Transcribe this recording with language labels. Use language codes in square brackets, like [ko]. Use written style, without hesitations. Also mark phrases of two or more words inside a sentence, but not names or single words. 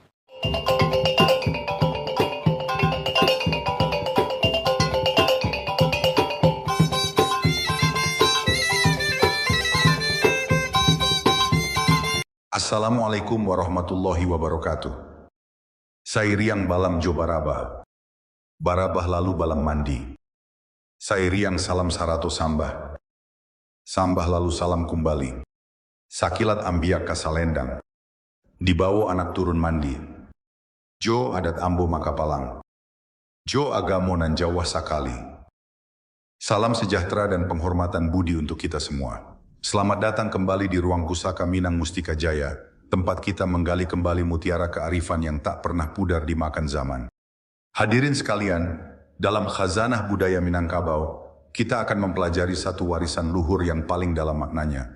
[ar] السلام عليكم ورحمة الله وبركاته. [min] Sairiang balam jo barabah, barabah lalu balam mandi. Sairiang salam sarato sambah, sambah lalu salam kumbali. Sakilat ambiak kasalendang, dibawa anak turun mandi. Jo adat ambo makapalang, jo agamo nan Jawa sakali. [id] Salam sejahtera dan penghormatan budi untuk kita semua. Selamat datang kembali di ruang pusaka Minang Mustika Jaya, tempat kita menggali kembali mutiara kearifan yang tak pernah pudar dimakan zaman. Hadirin sekalian, dalam khazanah budaya Minangkabau, kita akan mempelajari satu warisan luhur yang paling dalam maknanya.